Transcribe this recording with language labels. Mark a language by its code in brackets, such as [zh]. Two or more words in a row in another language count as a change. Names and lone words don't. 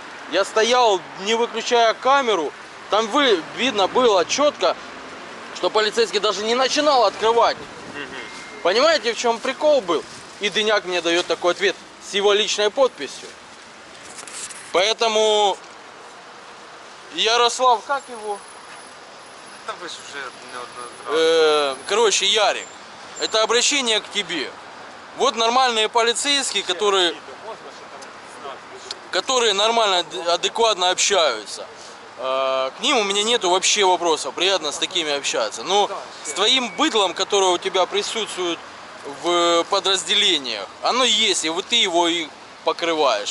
[ru] Я стоял, не выключая камеру. Там видно было четко, что полицейский даже не начинал открывать. Понимаете, в чем прикол был? И Дыняк мне дает такой ответ с его личной подписью. Поэтому Ярослав, как его? [uk] Та ви ж вже неодноразово. [ru] Короче, Ярик, это обращение к тебе. Вот нормальные полицейские, которые нормально, адекватно общаются. К ним у меня нету вообще вопросов. Приятно с такими общаться. Но с твоим быдлом, которое у тебя присутствует в подразделениях, оно есть, и вот ты его и покрываешь.